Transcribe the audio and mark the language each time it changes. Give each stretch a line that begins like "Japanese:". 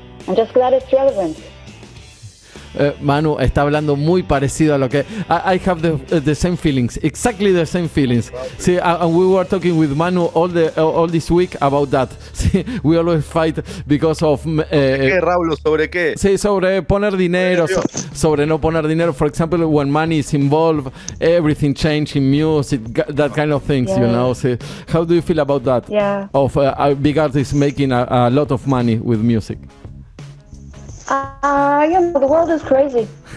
English: I'm just glad it's relevant.
Spanish: Manu está hablando muy parecido a lo que
English: I have the same feelings, exactly the same feelings. See, and we were talking with Manu all this week about that. See, we always fight because of
Spanish: ¿Qué, Raúl? ¿Sobre qué? Sí, sobre poner dinero, sobre no poner dinero.
English: For example, when money is involved, everything changes in music, that kind of things, you know. See, how do you feel about that? Yeah. Of big artists making a lot of money with music? You know, the world is crazy.